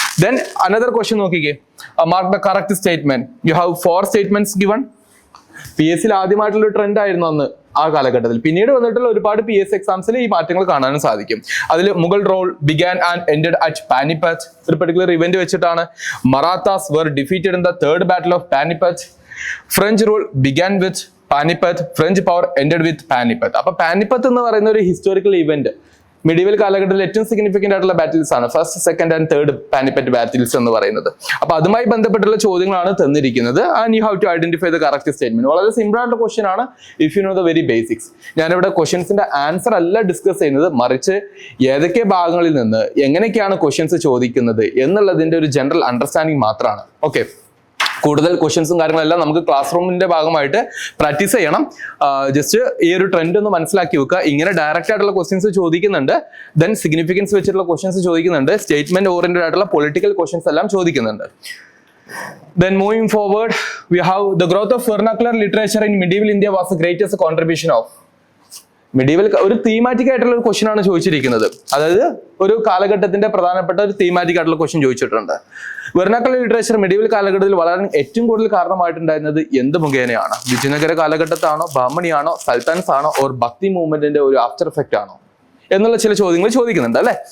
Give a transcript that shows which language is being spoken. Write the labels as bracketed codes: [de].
[en] then another question [ml] നോക്കിക്കേ, [en] Mark the correct statement. You have 4 statements given. [ml] PSC ആദ്യമായിട്ടുള്ള trend ആയിരുന്നു അന്ന് ആ കാലഘട്ടത്തിൽ. പിന്നീട് വന്നിട്ടുള്ള ഒരുപാട് PSC എക്സാംസിൽ ഈ മാറ്റങ്ങൾ കാണാനും സാധിക്കും. അതിൽ [en] Mughal rule began and ended at Panipat, [ml] ഒരു പെർട്ടിക്കുലർ ഇവന്റ് വെച്ചിട്ടാണ്. [en] Marathas were defeated in the third battle of Panipat. French rule began with Panipat. French power ended with Panipat. [ml] അപ്പൊ പാനിപ്പത്ത് എന്ന് പറയുന്ന ഒരു ഹിസ്റ്റോറിക്കൽ ഇവന്റ് മിഡീവൽ കാലഘട്ടത്തിൽ ഏറ്റവും സിഗ്നിഫിക്കന്റ് ആയിട്ടുള്ള ബാറ്റിൽസ് ആണ് first, second and third Panipat battles എന്ന് പറയുന്നത്. അപ്പൊ അതുമായി ബന്ധപ്പെട്ടുള്ള ചോദ്യങ്ങളാണ് തന്നിരിക്കുന്നത്. [en] And you have to identify the correct statement. [ml] വളരെ സിമ്പിൾ ആയിട്ടുള്ള ക്വസ്റ്റൻ ആണ് [en] If you know the very basics. [ml] ഞാനിവിടെ ക്വസ്റ്റ്യൻസിന്റെ ആൻസർ അല്ല ഡിസ്കസ് ചെയ്യുന്നത്, മറിച്ച് ഏതൊക്കെ ഭാഗങ്ങളിൽ നിന്ന് എങ്ങനെയൊക്കെയാണ് ക്വസ്റ്റ്യൻസ് ചോദിക്കുന്നത് എന്നുള്ളതിന്റെ ഒരു ജനറൽ അണ്ടർസ്റ്റാൻഡിങ് മാത്രമാണ്. ഓക്കെ, കൂടുതൽ ക്വസ്റ്റ്യൻസും കാര്യങ്ങളെല്ലാം നമുക്ക് ക്ലാസ് റൂമിന്റെ ഭാഗമായിട്ട് പ്രാക്ടീസ് ചെയ്യണം. ജസ്റ്റ് ഈ ഒരു ട്രെൻഡ് ഒന്ന് മനസ്സിലാക്കി വെക്കുക. ഇങ്ങനെ ഡയറക്റ്റ് ആയിട്ടുള്ള ക്വസ്റ്റ്യൻസ് ചോദിക്കുന്നുണ്ട്, ദെൻ സിഗ്നിഫിക്കൻസ് വെച്ചിട്ടുള്ള ക്വസ്റ്റ്യൻസ് ചോദിക്കുന്നുണ്ട്, സ്റ്റേറ്റ്മെന്റ് ഓറിയന്റഡ് ആയിട്ടുള്ള പൊളിറ്റിക്കൽ ക്വസ്റ്റ്യൻസ് എല്ലാം ചോദിക്കുന്നുണ്ട്. [en] Then moving forward, we have the growth of vernacular literature in medieval India was the greatest contribution of. [ml] Medieval ഒരു തീമാറ്റിക് ആയിട്ടുള്ള ഒരു ക്വസ്റ്റ്യൻ ആണ് ചോദിച്ചിരിക്കുന്നത്. അതായത് ഒരു കാലഘട്ടത്തിന്റെ പ്രധാനപ്പെട്ട ഒരു തീമാറ്റിക് ആയിട്ടുള്ള ക്വസ്റ്റ്യൻ ചോദിച്ചിട്ടുണ്ട്. വെർനാക്കുലർ ലിറ്ററേച്ചർ മെഡീവൽ കാലഘട്ടത്തിൽ വളരാൻ ഏറ്റവും കൂടുതൽ കാരണമായിട്ടുണ്ടായിരുന്നത് എന്ത് മുഖേനയാണ്? വിജയനഗര കാലഘട്ടത്താണോ, ബാഹ്മണിയാണോ, സൽത്താൻസ് ആണോ, ഓർ ഭക്തി മൂവ്മെന്റിന്റെ ഒരു ആഫ്റ്റർ എഫക്റ്റ് ആണോ എന്നുള്ള ചില ചോദ്യങ്ങൾ ചോദിക്കുന്നുണ്ട് അല്ലെ.